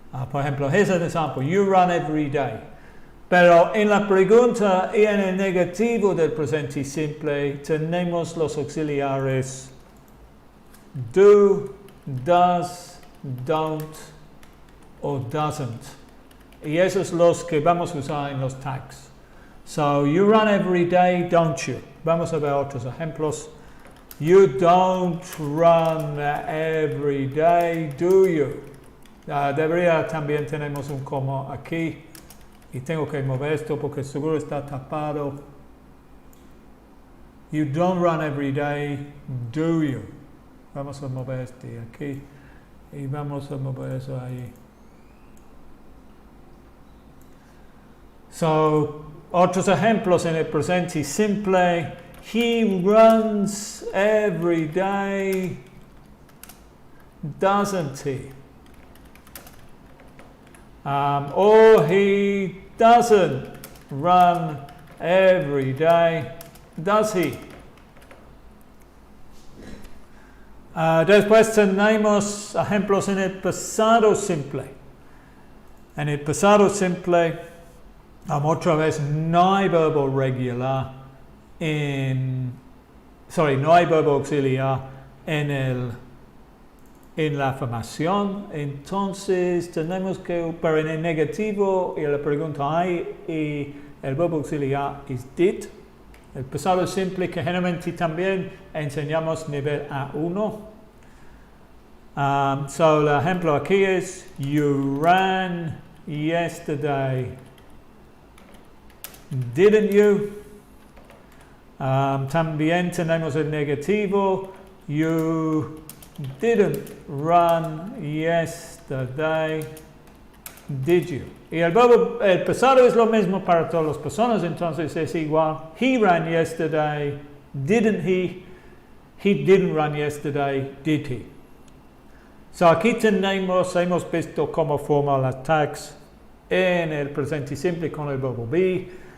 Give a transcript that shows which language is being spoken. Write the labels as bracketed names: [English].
[Spanish] Por ejemplo, [English] here's an example. You run every day. [Spanish] Pero en la pregunta y en el negativo del presente simple tenemos los auxiliares do, does, don't o doesn't. Y esos son los que vamos a usar en los tags. [English] You run every day, don't you? [Spanish] Vamos a ver otros ejemplos. [English] You don't run every day, do you? [Spanish] También tenemos un como aquí. Y tengo que mover esto porque seguro está tapado. [English] You don't run every day, do you? [Spanish] Vamos a mover este aquí. Y vamos a mover eso ahí. Otros ejemplos en el presente simple. [English] He runs every day, doesn't he? Or he doesn't run every day, does he? [Spanish] Después tenemos ejemplos en el pasado simple. En el pasado simple, otra vez no hay verbo regular no hay verbo auxiliar en el en la afirmación. Entonces tenemos que, pero en el negativo, y la pregunta hay, y el verbo auxiliar es did. El pasado simple, que generalmente también enseñamos nivel A1. [English] So [Spanish] el ejemplo aquí es, [English] you ran yesterday, didn't you? [Spanish] También tenemos el negativo, [English] you didn't run yesterday, did you? [Spanish] Y el pasado es lo mismo para todas las personas, entonces es igual. [English] He ran yesterday, didn't he? He didn't run yesterday, did he? So [Spanish] aquí tenemos, hemos visto cómo formar las tags en el presente simple con el verbo be.